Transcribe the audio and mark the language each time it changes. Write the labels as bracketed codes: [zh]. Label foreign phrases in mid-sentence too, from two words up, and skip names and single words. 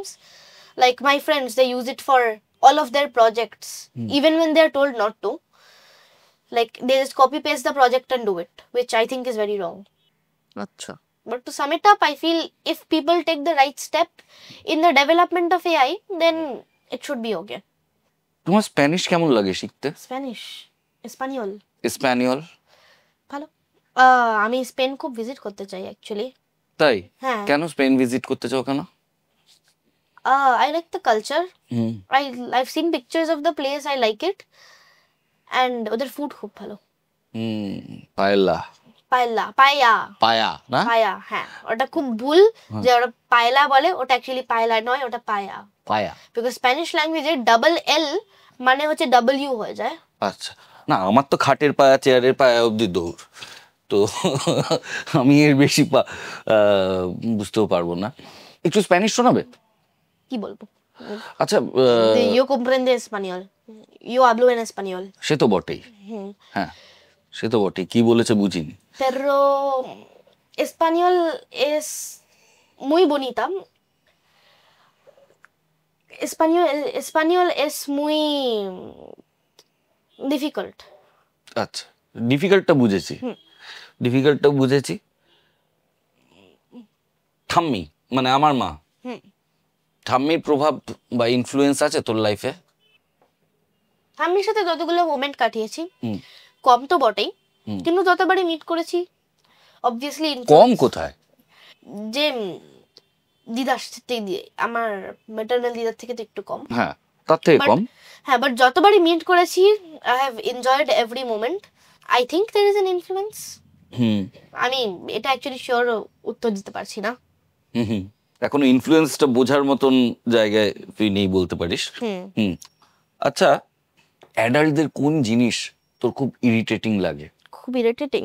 [en] Like my friends, they use it for all of their projects, even when they are told not to. Like they just copy paste the project and do it, which I think is very wrong. [bn] আচ্ছা, [en] But to sum it up, I feel if people take the right step in the development of AI, then it should be okay. [bn] তোমার স্প্যানিশ কেমন লাগে শিখতে? [es] Spanish, Espanol, [bn] স্প্যানিয়ল? ভালো। আমি স্পেন খুব ভিজিট করতে চাই অ্যাকচুয়ালি। তাই? হ্যাঁ। কেন স্পেন ভিজিট করতে চাও কেন? [en] I like the culture. I've seen pictures of the place. I like it. And [bn] ওদের ফুড খুব ভালো। পায়েলা, পায়া না? পায়া, হ্যাঁ, ওটা খুব ভুল যে ওটা পায়লা বলে, ওটা অ্যাকচুয়ালি পায়লা নয়, ওটা পায়া। বিকজ [en] Spanish language double L [bn] মানে হচ্ছে ডব্লিউ হয়ে যায়। আচ্ছা, না আমার তো খাটের পায়া চেয়ারের পায়া অব্দি দৌড়, তো আমি এর বেশি বুঝতেও পারবো না। একটু স্প্যানিশ শোনাবে? কি বলবো? আচ্ছা, [es] yo comprende español, yo hablo en español. [bn] সে তো বটেই, হ্যাঁ সে তো বটেই, কি বলেছে বুঝিনি। [es] Pero español es muy bonita. Español es muy difficult. [bn] আচ্ছা, ডিফিকাল্টটা বুঝেছি। ঠাম্মি মানে আমার মা, ঠাম্মির প্রভাব বা ইনফ্লুয়েন্স আছে তোর লাইফে? ঠাম্মির সাথে যতগুলো মোমেন্ট কাটিয়েছি, কম তো বটেই, কিন্তু যতবারই মিট করেছি অবভিয়াসলি। কম কোথায়? যে দিদার থেকে, আমার ম্যাটারনাল দিদার থেকে তো একটু কম। হ্যাঁ, তার থেকে কম। হ্যাঁ, বাট যতবারই মিট করেছি [en] I have enjoyed every moment. I think there is an influence. [bn] আমি এটা অ্যাকচুয়ালি শিওর উত্তর দিতে পারছি না। এখনো ইনফ্লুয়েন্সটা বোঝার মতন জায়গায় তুই নেই বলতে পারিস। আচ্ছা, অ্যাডাল্টদের কোন জিনিস তোর খুব ইরিটেটিং লাগে? খুব ইরিটেটিং?